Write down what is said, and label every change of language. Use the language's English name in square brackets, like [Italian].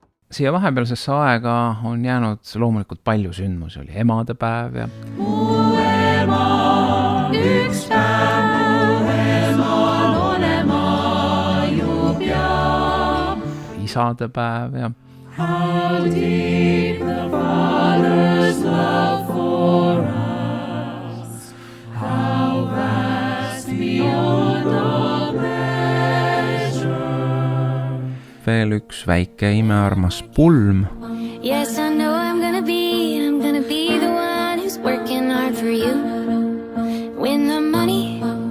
[Estonian] Siia vahepealsesse aega on jäänud loomulikult palju sündmusi, oli emadepäev ja mu ema, üks päev mu emal olema ju peab. isadepäev ja [English] How deep the Father's love for us, how vast beyond all measure. [Estonian] veel üks väike imearmas pulm. [English] Yes, I know I'm gonna be the one who's working hard for you. When the money